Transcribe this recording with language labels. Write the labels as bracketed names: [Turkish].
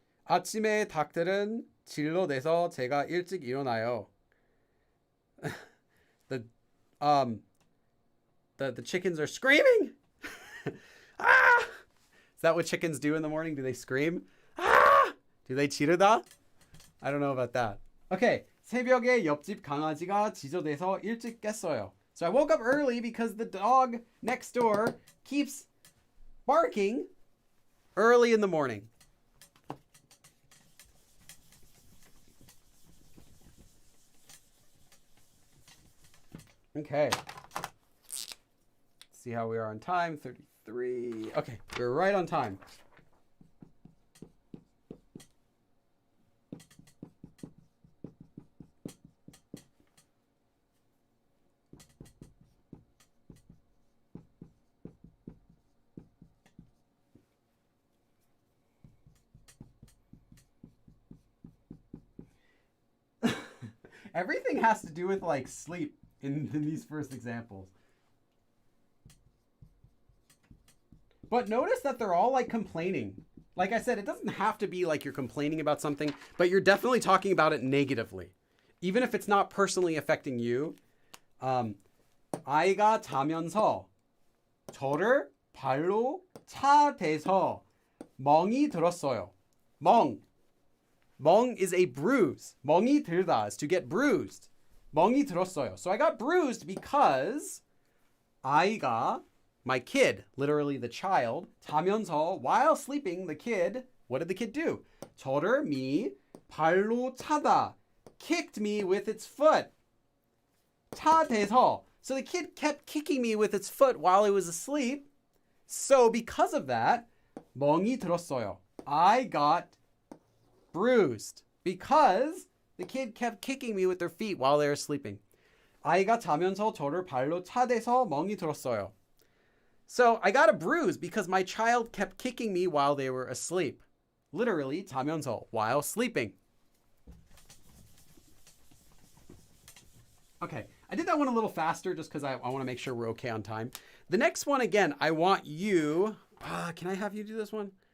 [Korean] 아침에 닭들은 질러대서 제가 일찍 일어나요. [English] The chickens are screaming. Ah! Is that what chickens do in the morning? Do they scream? Ah! Do they 지르다? I don't know about that. Okay. [Korean] 새벽에 옆집 강아지가 지저대서 일찍 깼어요. [English] So I woke up early because the dog next door keeps barking early in the morning. Okay. Let's see how we are on time. 33. Okay, we're right on time. Everything has to do with like sleep in these first examples. But notice that they're all like complaining. Like I said, it doesn't have to be like you're complaining about something, but you're definitely talking about it negatively. Even if it's not personally affecting you. [Korean] 아이가 자면서 저를 발로 차대서 멍이 들었어요. [English] 멍 is a bruise. 멍이 들다 is to get bruised. [Korean] 멍이 들었어요. [English] So I got bruised because 아이가, my kid, literally the child, 자면서, while sleeping, the kid, what did the kid do? 저를, me, [Korean] 발로 차다, [English] kicked me with its foot. 차대서. So the kid kept kicking me with its foot while I was asleep. So because of that, [Korean] 멍이 들었어요. [English] I got bruised because the kid kept kicking me with their feet while they were sleeping. [Korean] 아이가 자면서 저를 발로 차대서 멍이 들었어요. [English] So I got a bruise because my child kept kicking me while they were asleep. Literally, 자면서, while sleeping. Okay, I did that one a little faster just because I want to make sure we're okay on time. The next one, again, I want you... can I have you do this one?